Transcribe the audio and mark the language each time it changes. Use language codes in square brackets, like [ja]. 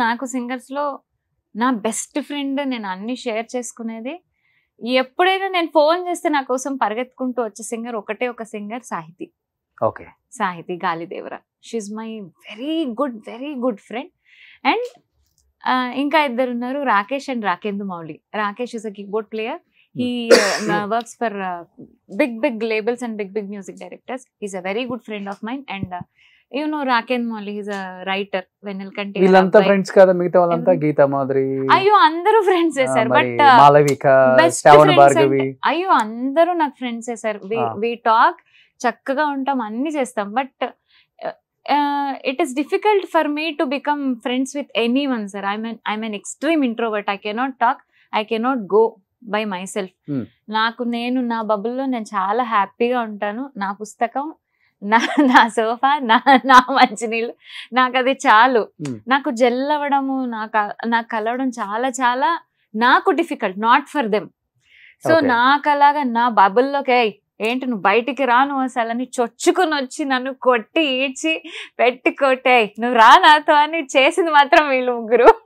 [te] నాకు సింగర్స్ లో నా బెస్ట్ ఫ్రెండ్, నేను అన్ని షేర్ చేసుకునేది. ఎప్పుడైనా నేను ఫోన్ చేస్తే నా కోసం పరిగెత్తుకుంటూ వచ్చే సింగర్ ఒకటే ఒక singer, Sahiti. Okay, [en] Sahithi Galidevara. She my very good friend. [te] And ఇంకా ఇద్దరు ఉన్నారు, Rakesh and Rakendu Mouli. [en] Rakesh is a keyboard player. He works for big labels and big music directors. He's a very good friend of mine. And you know Rakend Molly, he's a writer. Venelkante [te] వీళ్ళంతా friends కదా, మిగతా వాళ్ళంతా గీతా మాధురి. అయ్యో అందరూ ఫ్రెండ్సే sir. But Malavika, శ్రావణ భార్గవి, అయ్యో అందరూ నాకు ఫ్రెండ్సే సార్. [en] we talk, [te] చక్కగా ఉంటాం, అన్ని చేస్తాం. [en] But it is difficult for me to become friends with anyone, sir. I'm an extreme introvert. I cannot talk, I cannot go by myself. [te] నేను నా బబుల్లో నేను చాలా హ్యాపీగా ఉంటాను. నా పుస్తకం, నా సోఫా, నా మంచినీళ్ళు, నాకు అది చాలు. నాకు జెల్ అవ్వడము, నాకు కలవడం చాలా నాకు difficult, [en] Not for them. [te] So నాకు అలాగా నా బబుల్లోకి ఏంటి నువ్వు బయటికి రా, నువ్వు అసలు అని చొచ్చుకుని వచ్చి నన్ను కొట్టి ఈడ్చి పెట్టి కొట్టే నువ్వు రా నాతో అని చేసింది మాత్రం వీళ్ళు ముగ్గురు.